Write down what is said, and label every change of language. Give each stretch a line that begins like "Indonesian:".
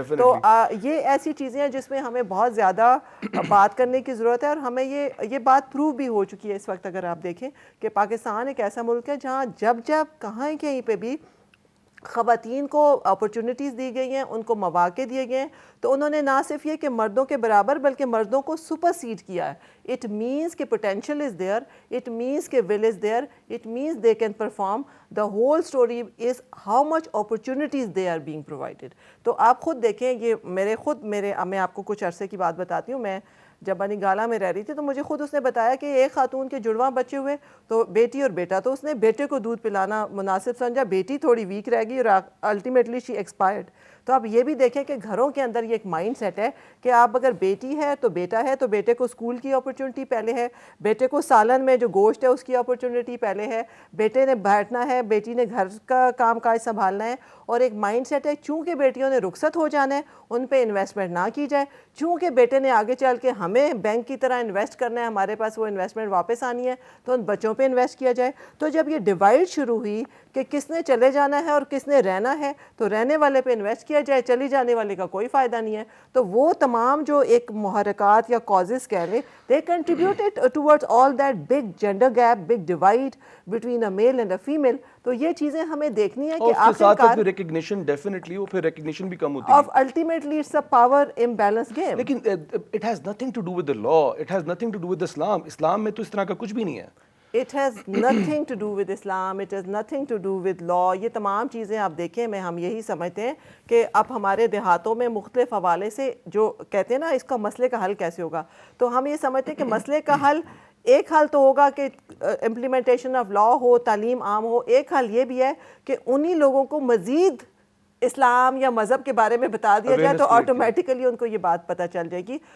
Urdu: تو یہ ایسی چیزیں ہیں جس میں ہمیں بہت زیادہ بات کرنے کی ضرورت ہے, اور ہمیں یہ بات پروو بھی ہو چکی ہے اس وقت. اگر آپ دیکھیں کہ پاکستان ایک ایسا ملک ہے جہاں جب کہیں پہ بھی خواتین کو اپرچونٹیز دی گئی ہیں, ان کو مواقع دیے گئے ہیں, تو انہوں نے نہ صرف یہ کہ مردوں کے برابر بلکہ مردوں کو سپر سیڈ کیا ہے.
English: It means کہ potential is there, it means کہ will is there, it means they can perform. The whole story is how much opportunities they are being provided.
Urdu: تو آپ خود دیکھیں, یہ میں آپ کو کچھ عرصے کی بات بتاتی ہوں. میں جب بنی گالہ میں رہ رہی تھی تو مجھے خود اس نے بتایا کہ ایک خاتون کے جڑواں بچے ہوئے, تو بیٹی اور بیٹا, تو اس نے بیٹے کو دودھ پلانا مناسب سمجھا, بیٹی تھوڑی ویک رہ گئی اور
English: Ultimately she expired.
Urdu: تو آپ یہ بھی دیکھیں کہ گھروں کے اندر یہ ایک مائنڈ سیٹ ہے کہ آپ اگر بیٹی ہے تو بیٹا ہے, تو بیٹے کو اسکول کی اپرچونٹی پہلے ہے, بیٹے کو سالن میں جو گوشت ہے اس کی اپرچونٹی پہلے ہے, بیٹے نے بیٹھنا ہے, بیٹی نے گھر کا کام کاج سنبھالنا ہے. اور ایک مائنڈ سیٹ ہے چونکہ بیٹیوں نے رخصت ہو جانا ہے, ان پہ انویسٹمنٹ نہ کی جائے, چونکہ بیٹے نے آگے چل کے ہمیں بینک کی طرح انویسٹ کرنا ہے, ہمارے پاس وہ انویسٹمنٹ واپس آنی ہے, تو ان بچوں پہ انویسٹ کیا جائے. تو جب یہ ڈیوائڈ شروع ہوئی کہ کس نے چلے جانا ہے اور کس نے رہنا ہے, تو رہنے والے پہ انویسٹ کیا جائے, چلی جانے والے کا کوئی فائدہ نہیں ہے. تو وہ تمام جو ایک محرکات یا کازز کہہ لیں,
English: they contributed towards all that big gender gap, big divide between a male and a female.
Urdu: تو یہ چیزیں ہمیں دیکھنی ہے کہ آخرکار ریکگنیشن ڈیفینیٹلی, وہ پھر ریکگنیشن بھی کم ہوتی ہے.
English: ultimately it's a power imbalance game. لیکن it has nothing to do with the law, it has nothing to do with Islam.
Urdu: اسلام میں تو اس طرح کا کچھ بھی نہیں ہے.
English: It has nothing to do with Islam, it has nothing to do with law.
Urdu: یہ تمام چیزیں آپ دیکھیں, ہم یہی سمجھتے ہیں کہ اب ہمارے دیہاتوں میں مختلف حوالے سے جو کہتے ہیں نا اس کا مسئلے کا حل کیسے ہوگا, تو ہم یہ سمجھتے ہیں کہ مسئلے کا حل, ایک حل تو ہوگا کہ امپلیمنٹیشن آف لا ہو, تعلیم عام ہو. ایک حل یہ بھی ہے کہ انہی لوگوں کو مزید اسلام یا مذہب کے بارے میں بتا دیا جائے, تو آٹومیٹیکلی ان کو یہ بات پتہ چل جائے گی.